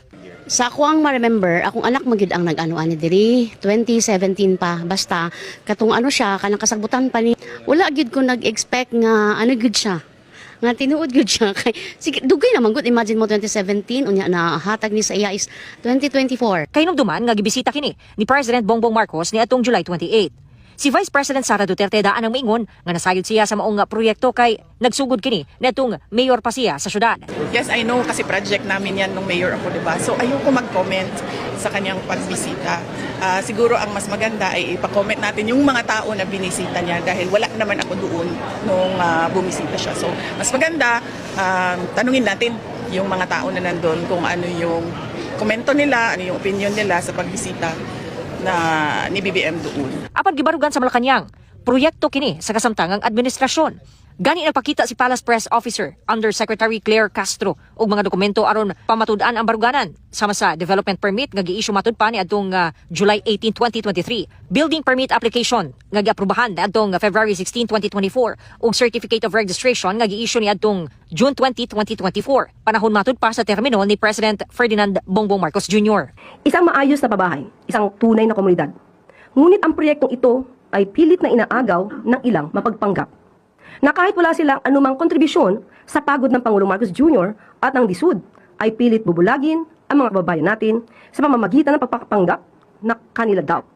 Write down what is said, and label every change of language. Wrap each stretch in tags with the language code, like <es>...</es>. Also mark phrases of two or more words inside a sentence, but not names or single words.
<ceb>Sa ako ang ma-remember, akong anak magyud ang nag-ano-ani diri 2017 pa, basta katong ano siya kanang kasagbutan pa ni wala gyud ko nag-expect nga ano gyud siya nga tinuod gyud siya kay sige dugay naman gud, imagine mo 2017 unya na hatag ni sa iya is 2024. Kay nung duman nga gibisita kini ni President Bongbong Marcos ni atong July 28. Si Vice President Sara Duterte daan ang maingon nga nasayod siya sa maong proyekto kay nagsugod kini netong mayor pa siya sa syudad.</ceb> <en>Yes, I know</en> <tl>kasi project namin yan nung mayor ako, diba? So ayoko mag-comment sa kanyang pagbisita. Siguro ang mas maganda ay ipa-comment natin yung mga tao na binisita niya dahil wala naman ako doon nung bumisita siya. So mas maganda, tanungin natin yung mga tao na nandun kung ano yung komento nila, ano yung opinion nila sa pagbisita na ni BBM doon.</tl> <ceb>Apan gibarugan sa Malacañang, proyekto kini sa kasamtangang administrasyon. Gani nagpakita si Palace Press Officer Undersecretary Claire Castro og mga dokumento aron pamatud-an ang baruganan sama sa</ceb> <en>development permit</en> <ceb>nga gi-issue matud pa ni adtong July 18, 2023,</ceb> <en>building permit application</en> <ceb>nga giaprubahan ni adtong February 16, 2024 ug</ceb> <en>certificate of registration</en> <ceb>nga gi-issue ni adtong June 20, 2024. Panahon matud pa sa termino ni President Ferdinand Bongbong Marcos Jr.</ceb> <tl>Isang maayos na pabahay, isang tunay na komunidad. Ngunit ang proyektong ito ay pilit na inaagaw ng ilang mapagpanggap na kahit wala silang anumang kontribusyon sa pagod ng Pangulong Marcos Jr. at ng DSUD, ay pilit bubulagin ang mga kababayan natin sa pamamagitan ng pagpapanggap na kanila daw.</tl>